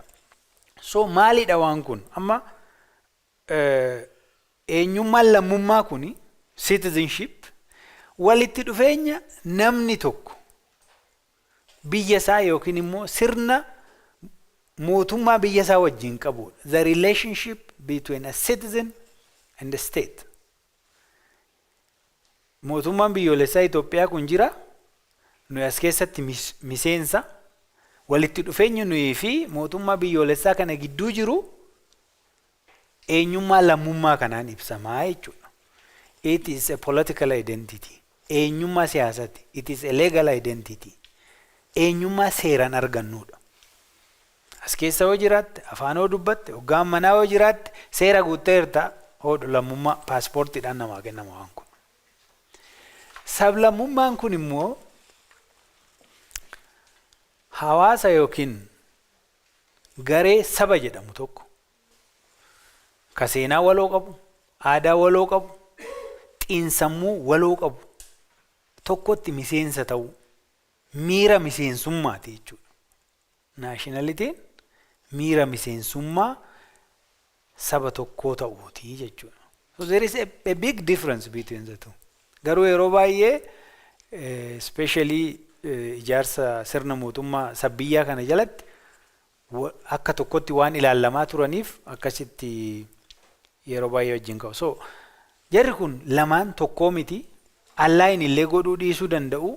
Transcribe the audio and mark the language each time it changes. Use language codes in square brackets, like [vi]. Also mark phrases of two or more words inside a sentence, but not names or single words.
[om] So maalidha waan kun amma eenyummaan lammummaa kuni citizenship walitti dhufeenya namni tokko biyya isaa yookiin immoo sirna mootummaa biyya isaa wajjin qabu. [en] The relationship between a citizen and the state. [om] Mootummaan biyyoolessaa Itiyoophiyaa kun jira. Nuyi as keessatti miseensa. Walitti dhufeenyi nuyi fi mootummaa biyyoolessaa kana gidduu jiru eenyummaa lammummaa kanaan ibsamaa jechuudha. [en] It is a political identity. [om] Eenyummaa siyaasati. [en] It is a legal identity. [om] Eenyummaa seeraan argannuudha. As keessa yoo jiraatte, afaan yoo dubbatte, hoggaan manaa yoo jiraatte, seera guutteerta hodhu lammummaa paaspoortiidhaan namaa kennama waan kun. Sablammummaan kun immoo hawaasa yookiin garee saba jedhamu tokko ka seenaa waloo qabu, aadaa waloo qabu, xiinsammuu waloo qabu tokkotti miseensa ta'u miira miseensummaati jechuudha. Naashinaalitiin miira miseensummaa saba tokkoo ta'uuti jechuudha. [en] So there is a big difference between the two. [om] Garuu yeroo baay'ee especially ijaarsa sirna mootummaa sabbiyyaa kana jalatti akka tokkotti waan ilaalamaa turaniif akkasitti yeroo baay'ee wajjin ka'u. So jarri kun lamaan tokkoo miti, allaayin illee godhuu dhiisuu danda'u.